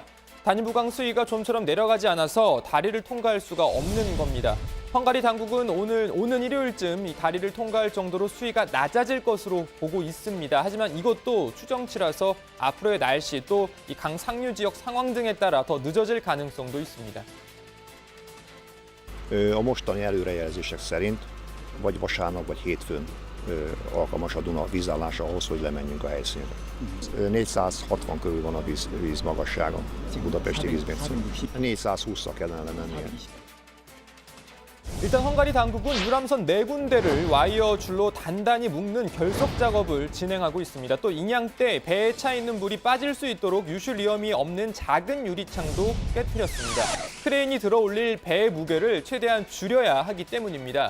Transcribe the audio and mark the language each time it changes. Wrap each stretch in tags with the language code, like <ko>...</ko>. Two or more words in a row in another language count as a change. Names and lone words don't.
<ko>다니부강 수위가 좀처럼 내려가지 않아서 다리를 통과할 수가 없는 겁니다. 헝가리 당국은 오는 일요일쯤 이 다리를 통과할 정도로 수위가 낮아질 것으로 보고 있습니다. 하지만 이것도 추정치라서 앞으로의 날씨 또 이 강 상류 지역 상황 등에 따라 더 늦어질 가능성도 있습니다.</ko> <hu>A mostani előrejelzések szerint vagy vasárnap, vagy hétfőn alkalmas a Duna vízállása ahhoz, hogy lemenjünk a helyszínre. 460 körül van a víz magassága, budapesti vízmércén. 420-szal kellene lemennie.</hu> <ko>일단 헝가리 당국은 유람선 4군데를 와이어 줄로 단단히 묶는 결속 작업을 진행하고 있습니다. 또 인양 때 배에 차 있는 물이 빠질 수 있도록 유출 위험이 없는 작은 유리창도 깨트렸습니다. 크레인이 들어올릴 배의 무게를 최대한 줄여야 하기 때문입니다.</ko>